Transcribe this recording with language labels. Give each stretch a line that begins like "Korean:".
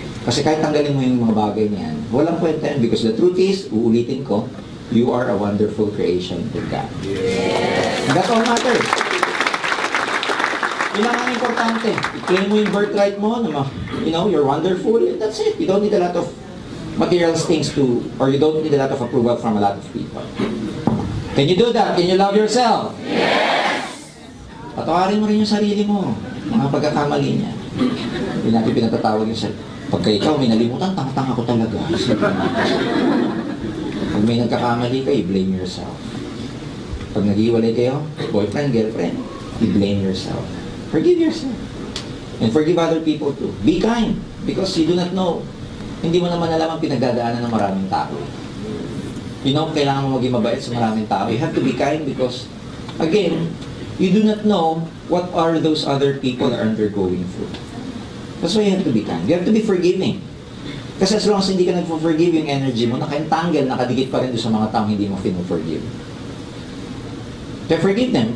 Filipino: Kasi kahit tanggalin mo yung mga bagay niyan, walang kwenta yan.
English: Because the truth is,
Filipino: uulitin ko,
English: you are a wonderful creation with God. Yes. That's all matters.
Filipino: Yun lang ang importante. I-claim mo yung birthright mo,
English: you're wonderful, and that's it. You don't need a lot of material things or you don't need a lot of approval from a lot of people. Can you do that? Can you love yourself? Yes!
Filipino: Patawarin mo rin yung sarili mo, mga pagkakamali niya. Hindi natin pinatatawag yung sarili. Pagka ikaw may nalimutan, tanga-tanga ko talaga. Pag may nagkakamali ka,
English: blame yourself.
Filipino: Pag naghiwalay kayo,
English: boyfriend, girlfriend, blame yourself. Forgive yourself. And forgive other people too. Be kind, because you do not know.
Filipino: Hindi mo naman alam ang pinagdadaanan ng maraming tao. Kailangan mo maging mabait sa maraming tao.
English: You have to be kind because, again, you do not know what are those other people are undergoing through. That's why you have to be kind. You have to be forgiving.
Filipino: Kasi as long as hindi ka nag-forgive, yung energy mo, nakaintanggal, nakadikit pa rin doon sa mga taong hindi mo forgive.
English: So forgive them.